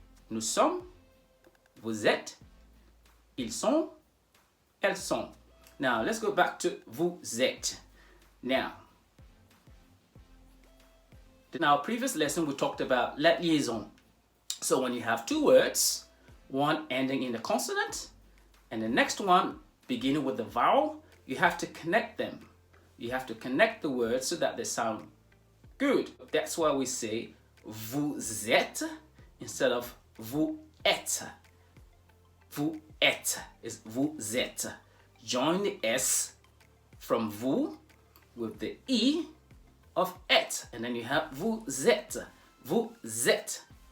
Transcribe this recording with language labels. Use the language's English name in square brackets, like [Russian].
[French] Nous sommes, vous êtes, ils sont, elles sont. [English] Now, let's go back to vous êtes. Now, in our previous lesson, we talked about la liaison. So when you have two words, one ending in a consonant, and the next one beginning with the vowel, you have to connect them. You have to connect the words so that they sound good. That's why we say vous êtes instead of vous êtes. Vous êtes is vous êtes. join the S from vous with the E of être, and then you have vous êtes, vous êtes.